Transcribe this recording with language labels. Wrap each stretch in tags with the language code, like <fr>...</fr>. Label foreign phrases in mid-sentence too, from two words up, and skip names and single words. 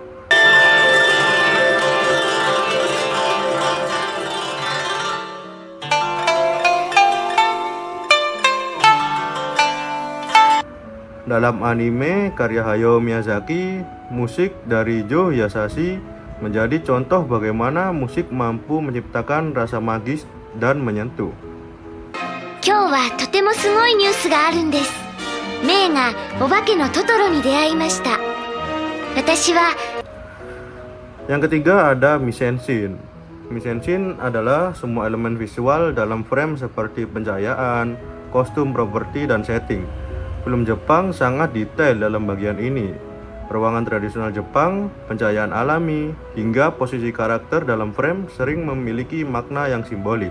<id>Dalam anime karya Hayao Miyazaki, musik dari Joe Hisaishi menjadi contoh bagaimana musik mampu menciptakan rasa magis dan menyentuh.</id> <ja>今日はとてもすごいニュースがあるんです。メイがお化けのトトロに出会いました。私は</ja> <id>Yang ketiga ada mise-en-scene. Mise-en-scene adalah semua elemen visual dalam frame seperti pencahayaan, kostum, properti, dan setting. Film Jepang sangat detail dalam bagian ini. Ruangan tradisional Jepang, pencahayaan alami, hingga posisi karakter dalam frame sering memiliki makna yang simbolis.</id>